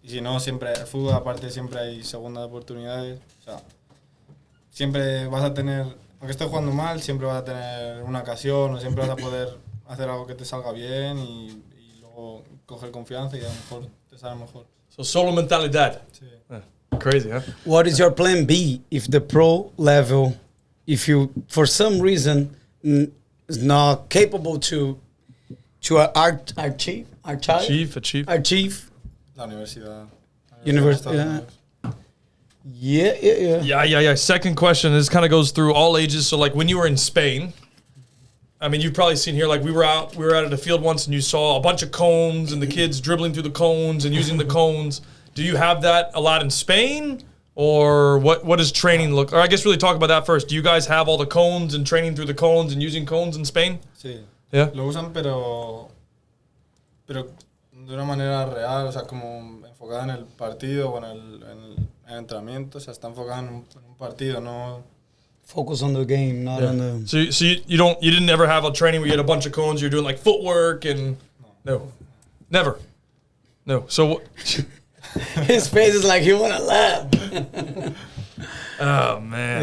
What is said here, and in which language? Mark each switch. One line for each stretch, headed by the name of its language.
Spanish: Y si no, siempre el fútbol aparte siempre hay segundas oportunidades, o sea, siempre vas a tener, aunque estés jugando mal, siempre vas a tener una ocasión o siempre vas a poder hacer algo que te salga bien y luego coger confianza y a lo mejor te sale mejor. So solo mentalidad. Sí.
English: Crazy, huh? What is your plan B if the pro level, if you for some reason is not capable to To our chief, our child, Chief. our chief.
Spanish: La universidad.
English: University,
Spanish: Estados
English: yeah.
Spanish: Unidos.
English: Yeah. Second question. This kind of goes through all ages. So, like, when you were in Spain, I mean, you've probably seen here, like, we were out at a field once and you saw a bunch of cones and the kids dribbling through the cones and using the cones. Do you have that a lot in Spain? Or what does training look? Or I guess really talk about that first. Do you guys have all the cones and training through the cones and using cones in Spain?
Spanish: Sí.
English: Yeah.
Spanish: Lo usan, pero de una manera real, o sea, como enfocada en el partido o en el entrenamiento. O sea, está enfocada en un partido, no...
English: Focus on the game, not on the. So you didn't ever have a training where you had a bunch of cones, you're doing like footwork and no. Never. No. So His face is like he wanna laugh. oh man.